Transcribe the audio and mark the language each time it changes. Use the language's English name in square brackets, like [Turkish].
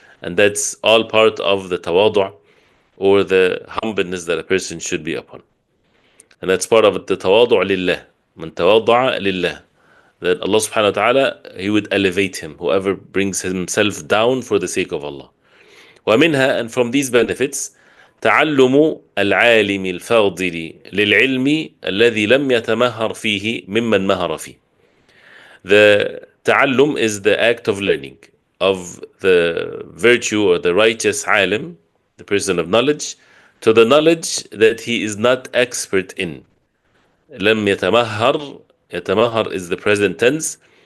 [English] And that's all part of the tawadu', or the humbleness that a person should be upon. And that's part of the tawadu' lillah. [Arabic] Man tawadu'a lillah. [English] that Allah subhanahu wa ta'ala, He would elevate him, whoever brings himself down for the sake of Allah. [Arabic] ومنها, [English] and from these benefits, [Arabic] تعلم العالم الفاضل للعلم الذي لم يتمهر فيه ممن مهر فيه. [English] The ta'allum is the act of learning of the virtue or the righteous alim, the person of knowledge, to the knowledge that he is not expert in. [Arabic] لم يتمهر, [English] يتمهر is the present tense.